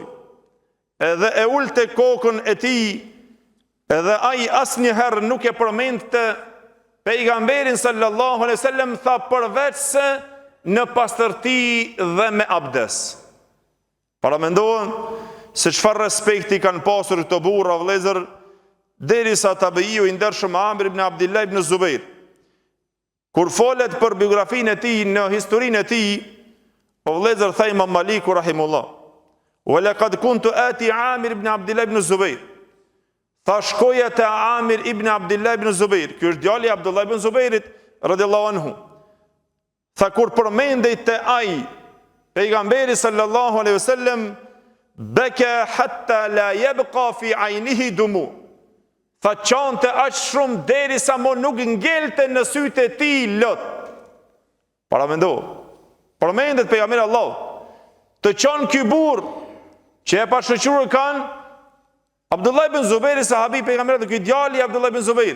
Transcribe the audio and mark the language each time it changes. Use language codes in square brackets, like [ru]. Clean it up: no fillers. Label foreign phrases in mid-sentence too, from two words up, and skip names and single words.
[sq] Edhe e ulte kokën e tij, edhe ai asnjëherë nuk e përmendte pejgamberin [ar] صلى الله عليه وسلم, [sq] tha përveç se në pastërti dhe me abdes. Para mendohen se çfarë respekti kanë pasur këto burra vëllezër, derisa tabiiu i ndershëm Amir ibn Abdullah ibn Zubair, kur folet për biografinë e tij në historinë e tij, o vëllezër tha Imam Maliku rahimullah, [ar] ولقد كنت آتي عامر بن عبد الله بن الزبير. [sq] Tha shkoja te Amir ibn Abdullah ibn Zubair, ky është djali i Abdullah ibn Zubairit [ar] رضي الله عنه. [sq] Tha kur përmendej te ai pejgamberi [ar] صلى الله عليه وسلم, بكى حتى لا يبقى في عينيه دموع. [sq] Tha qante aq shumë derisa mo nuk ngelte në sytë e tij lot. Para mendo, përmendet pejgamberi Allah, të qan ky burr që e pashoqëruar kanë Abdullah ibn Zubairi, sahabi pejgamberit, ky djali i Abdullah ibn Zubairit.